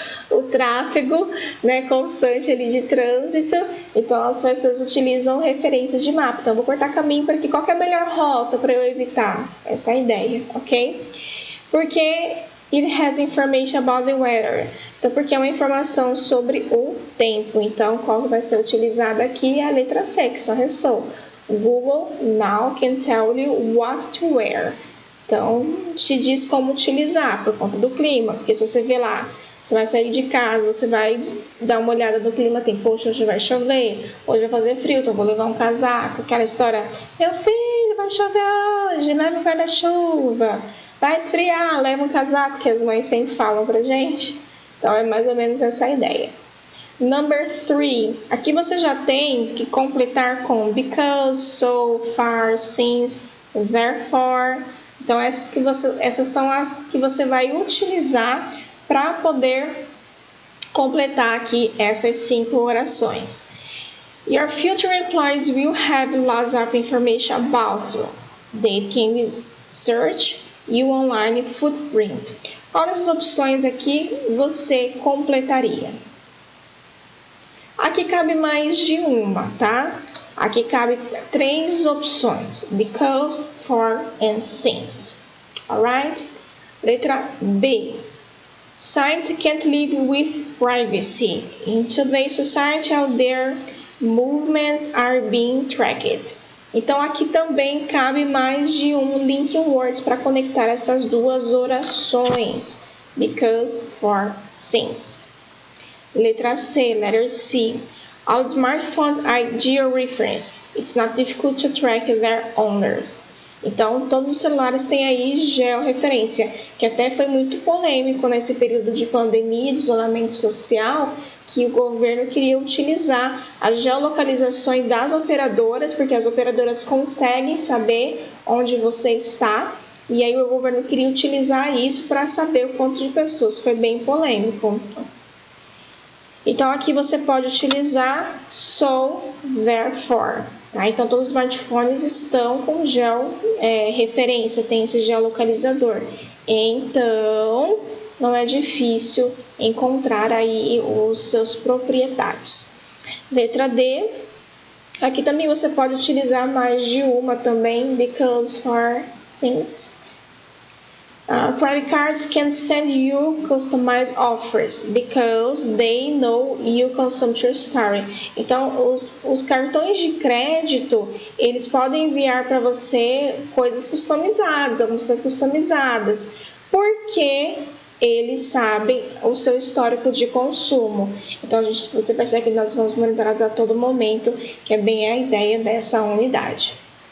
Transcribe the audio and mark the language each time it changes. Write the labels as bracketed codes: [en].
[pt] O tráfego, né, constante ali de trânsito. Então, as pessoas utilizam referências de mapa. Então, vou cortar caminho para aqui. Qual que é a melhor rota para eu evitar? Essa é a ideia, ok? Porque [en] it has information about the weather. [pt] Então, porque é uma informação sobre o tempo. Então, qual vai ser utilizada aqui é a letra C, que só restou. [en] Google now can tell you what to wear. [pt] Então, te diz como utilizar por conta do clima. Porque se você vê lá, você vai sair de casa, você vai dar uma olhada no clima, tem, poxa, hoje vai chover, hoje vai fazer frio, então vou levar um casaco. Aquela história, meu filho, vai chover hoje, leva um guarda-chuva. Vai esfriar, leva um casaco, que as mães sempre falam pra gente. Então, é mais ou menos essa ideia. [en] Number 3. [pt] Aqui você já tem que completar com because, so, far, since, therefore. Então, essas são as que você vai utilizar para poder completar aqui essas 5 orações. [en] Your future employees will have lots of information about you. They can search your online footprint. [pt] Qual dessas opções aqui você completaria? Aqui cabe mais de uma, tá? Aqui cabe 3 opções. [en] Because, for and since. Alright? [pt] Letra B. [en] Science can't live with privacy. In today's society, how their movements are being tracked. [pt] Então, aqui também cabe mais de um linking words para conectar essas 2 orações. [en] Because, for, since. [pt] Letra C, [en] letter C. All smartphones are geo-reference. It's not difficult to track their owners. [pt] Então, todos os celulares têm aí georreferência, que até foi muito polêmico nesse período de pandemia, de isolamento social, que o governo queria utilizar as geolocalizações das operadoras, porque as operadoras conseguem saber onde você está, e aí o governo queria utilizar isso para saber o quanto de pessoas. Foi bem polêmico. Então, aqui você pode utilizar so, therefore. Tá? Então, todos os smartphones estão com georreferência, tem esse geolocalizador. Então, não é difícil encontrar aí os seus proprietários. Letra D. Aqui também você pode utilizar mais de uma também, because, for, since. [en] Credit cards can send you customized offers because they know your consumption story. [pt] Então, os cartões de crédito, eles podem enviar para você coisas customizadas, algumas coisas customizadas, porque eles sabem o seu histórico de consumo. Então, você percebe que nós somos monitorados a todo momento, que é bem a ideia dessa unidade.